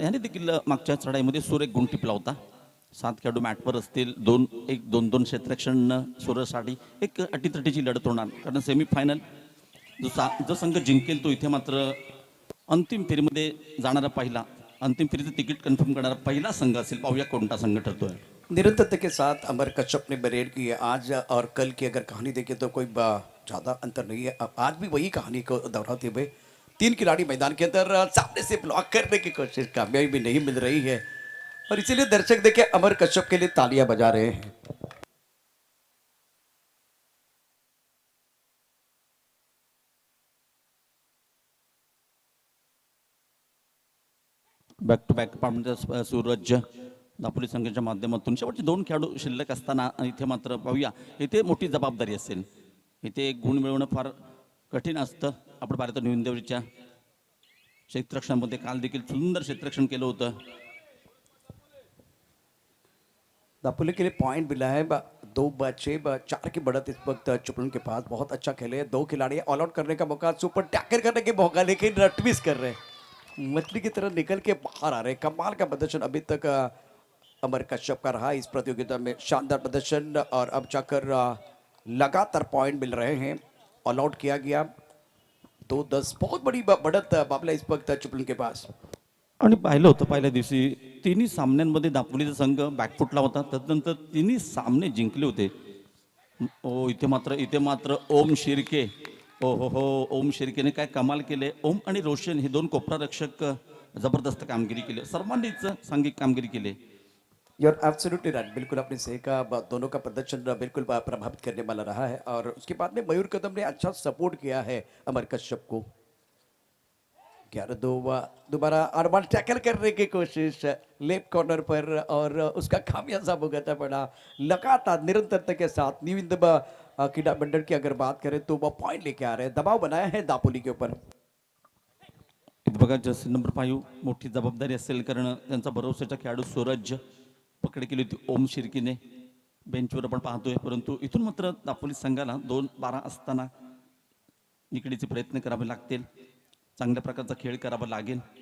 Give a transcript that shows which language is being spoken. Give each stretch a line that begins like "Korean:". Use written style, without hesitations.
Marathi: याने देखील मागच्या चढाईमध्ये सुरेख गुण टिपला होता. 7 खेळाडू मॅटवर असतील. 2-2 क्षेत्ररक्षण सूरजसाठी एक अटीतटीची लढत होणार. कारण सेमीफायनल जो संघ जिंकेल तो इथे मात्र अंतिम फेरीमध्ये जाणारा पहिला, अंतिम फेरीचं तिकीट कन्फर्म करणारा पहिला संघ असेल. पाहूया कोणता संघ ठरतोय.
Hindi: निरंतरता के साथ अमर कश्यप ने परेड की है. आज और कल की अगर कहानी देखें तो कोई ज़्यादा अंतर नहीं है. आज भी वही कहानी को दोहराते हुए 3 खिलाड़ी मैदान के अंदर सामने से ब्लॉक करने की कोशिश, कामयाबी भी नहीं मिल रही है और इसीलिए दर्शक देखे अमर कश्यप के लिए तालियां बजा रहे हैं.
Marathi: बॅक टू बॅक पाहून सूरज दापोली संघाच्या माध्यमातून शेवटचे 2 खेळाडू शिल्लक असताना इथे मात्र पाहूया इथे मोठी जबाबदारी असेल. इथे गुण मिळवणं फार कठीण असतं. आपण पाहिलं तर न्यूनदेवरीच्या क्षेत्ररक्षणामध्ये काल देखील सुंदर क्षेत्ररक्षण केलं होतं.
Hindi: दापोली के लिए पॉइंट मिला है. 2 बचे 4 की बढ़त इस वक्त चिपळूण के पास. बहुत अच्छा खेले 2 खिलाड़ी. ऑल आउट करने का मौका, सुपर टैकल करने के मौका, लेकिन रटमिस कर रहे हैं. मछली की तरह निकल के बाहर आ रहे. कमाल का प्रदर्शन अभी तक अमर कश्यप का रहा इस प्रतियोगिता में. शानदार प्रदर्शन और अब जाकर लगातार पॉइंट मिल रहे हैं. ऑल आउट किया गया. 2-10 बहुत बड़ी बढ़त बाबला इस वक्त चिपळूण के पास.
Marathi: आणि पाहिलं होतं पहिल्या दिवशी तिन्ही सामन्यांमध्ये दापोलीचा संघ बॅकफुटला होता. त्यानंतर तिन्ही सामने जिंकले होते. इथे मात्र ओम शिर्के. हो ओम शिर्केने काय कमाल केले. ओम आणि रोशन हे 2 कोपरारक्षक जबरदस्त कामगिरी केली. सर्वांनीच सांघिक कामगिरी केली.
English: You are absolutely right.
Hindi: बिल्कुल आपने सही कहा. दोनों का प्रदर्शन बिल्कुल प्रभावित करने वाला रहा है और उसके बाद में मयूर कदम ने अच्छा सपोर्ट किया है अमर कश्यप को. 11-2 दोबारा एडवांस टैकल करने की कोशिश लेफ्ट कॉर्नर पर और उसका खामियाजा भुगतना पड़ा. लगातार निरंतरता के साथ न्यूविंद क्रीडा मंडल की अगर बात करें तो वह पॉइंट लेके आ रहे हैं. दबाव बनाया है दापोली के ऊपर.
Marathi: इथे बघा जर्सी नंबर 5 मोठी जबाबदारी असेल, कारण त्यांचा भरवशाचा खेळाडू सूरज पकड केली होती ओम शिर्कीने, बेंचवर आपण पाहतोय. परंतु इथून मात्र दापोली संघाला 2-12 असताना निकडीचे प्रयत्न करावे लागतील, चांगल्या प्रकारचा खेळ करावा लागेल.